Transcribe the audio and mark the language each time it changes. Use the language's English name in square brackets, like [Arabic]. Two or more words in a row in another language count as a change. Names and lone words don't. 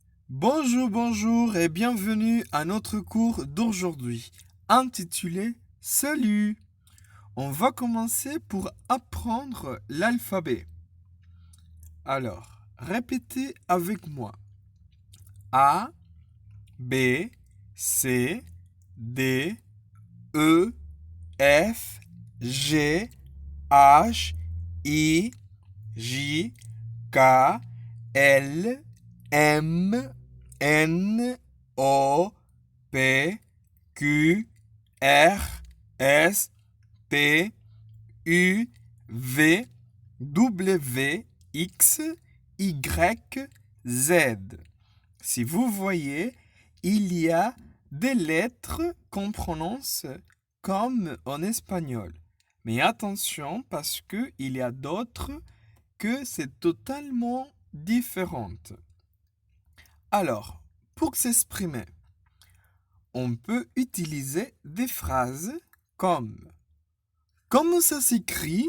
[French] Bonjour, bonjour et bienvenue à notre cours d'aujourd'hui, intitulé Salut. On va commencer pour apprendre l'alphabet. Alors, répétez avec moi. A, B, C, D, E, F, G, H, I, J, K, L, M, N, O, P, Q, R, S, T, U, V, W, X, Y, Z. Si vous voyez, il y a des lettres qu'on prononce comme en espagnol. Mais attention parce qu'il y a d'autres que c'est totalement différent. Alors, pour s'exprimer, on peut utiliser des phrases comme comment ça s'écrit?